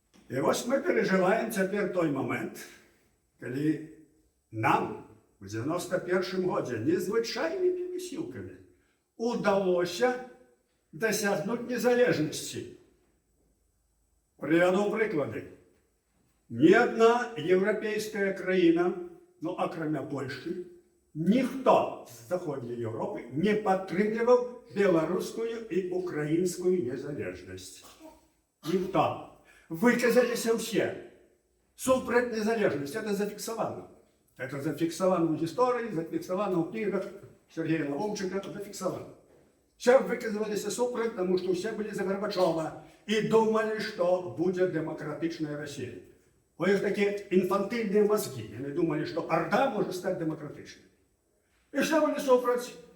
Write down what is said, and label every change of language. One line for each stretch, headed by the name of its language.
Belarusian: І вось мы перажываем цяпер той момент, калі нам у 91-м годзе незвычайнымі высілкамі удалося дасягнуць незалежнасці. Прывяду прыклады.
Ukrainian: Ні одна європейська країна, ну акрамя Польщі, ніхто з Заходньої Європи не підтримував білоруську і українську незалежність. Ніхто.
Belarusian: Выказаліся ўсе. Супраць незалежнасці. Это зафіксавана. Это зафіксавана ў гісторыі, зафіксавана ў кнігах Сергея Лавовчыка, зафіксавана.
Russian: Все выказываліся супраць, тому что все были за Горбачова и думали, что будет демократичная Россия. У них такие инфантильные мозги. Они думали, что Орда может стать демократичной. И все были супраць.